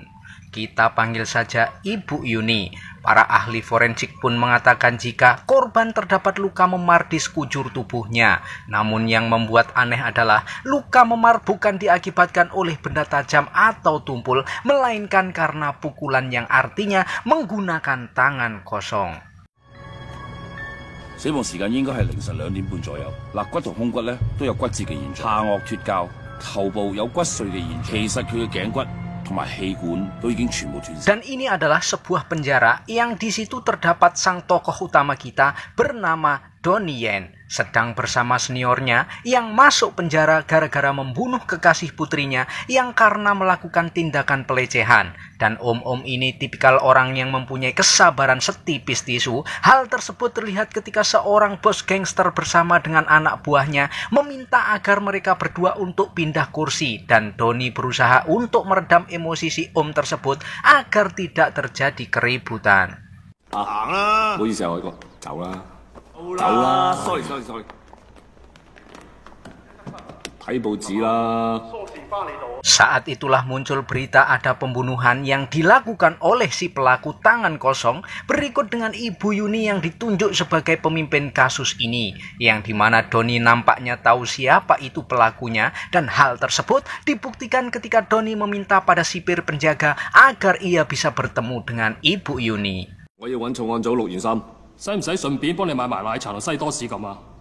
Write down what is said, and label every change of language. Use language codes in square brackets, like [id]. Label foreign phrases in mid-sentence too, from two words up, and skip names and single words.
[id] Kita panggil saja Ibu Yuni. Para ahli forensik pun mengatakan jika korban terdapat luka memar di sekujur tubuhnya. Namun yang membuat aneh adalah luka memar bukan diakibatkan oleh benda tajam atau tumpul, melainkan karena pukulan yang artinya menggunakan tangan kosong. [yue] 死亡時間應該係凌晨2點半左右，肋骨同胸骨咧都有骨折嘅現象，下顎脫臼，頭部有骨碎嘅現象。其實佢嘅頸骨同埋氣管都已經全部斷線。 [id] Dan ini adalah sebuah penjara yang di situ terdapat sang tokoh utama kita bernama Donnie Yen, sedang bersama seniornya yang masuk penjara gara-gara membunuh kekasih putrinya yang karena melakukan tindakan pelecehan. Dan om-om ini tipikal orang yang mempunyai kesabaran setipis tisu. Hal tersebut terlihat ketika seorang bos gangster bersama dengan anak buahnya meminta agar mereka berdua untuk pindah kursi, dan Donnie berusaha untuk meredam emosi si om tersebut agar tidak terjadi keributan. [yue] 行啦！唔好意思啊，海哥，走啦，走啦 ，sorry， 睇報紙啦。 [id] Saat itulah muncul berita ada pembunuhan yang dilakukan oleh si pelaku tangan kosong, berikut dengan Ibu Yuni yang ditunjuk sebagai pemimpin kasus ini, yang dimana Donnie nampaknya tahu siapa itu pelakunya, dan hal tersebut dibuktikan ketika Donnie meminta pada sipir penjaga agar ia bisa bertemu dengan Ibu Yuni. [yue] 我要揾重案組陸元森，使唔使順便幫你買埋奶茶同西多士咁啊？